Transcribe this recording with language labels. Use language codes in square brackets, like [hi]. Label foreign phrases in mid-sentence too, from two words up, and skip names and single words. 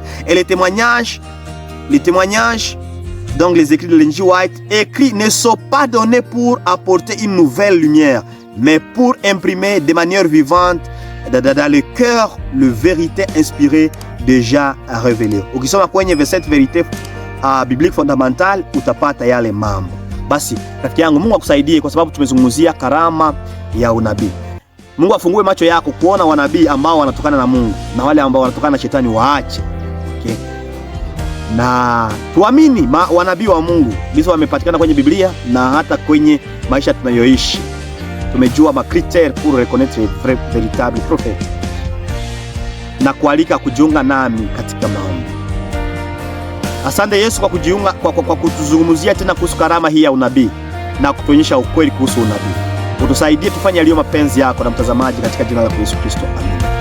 [fr] Et les témoignages, donc les écrits de Ellen G. White, écrits ne sont pas donnés pour apporter une nouvelle lumière, mais pour imprimer de manière vivante dans le cœur la vérité inspirée déjà révélée. [sw] Ukisoma kwenye [fr] verset vérité biblique fondamentale [sw] utapata yale mambo. Basi rafiki yangu, Mungu akusaidie, kwa sababu tumezungumzia karama ya unabii. Mungu afungue macho yako kuona wanabii ambao wanatokana na Mungu na wale ambao wanatokana na shetani waache. Okay? Na tuamini wanabii wa Mungu hizo wamepatikana kwenye Biblia na hata kwenye maisha tunayoishi. Tumejua ma [fr] critères pour reconnaître un véritable prophète. [sw] Na kualika kujiunga nami katika maombi. Asante Yesu kwa kujiunga kwa kutuzungumzia tena kuhusu karama hii ya unabii na kutuonyesha ukweli kuhusu unabii. Utusaidie tufanye yaliyo mapenzi yako na mtazamaji, katika jina la Yesu Kristo. Amen.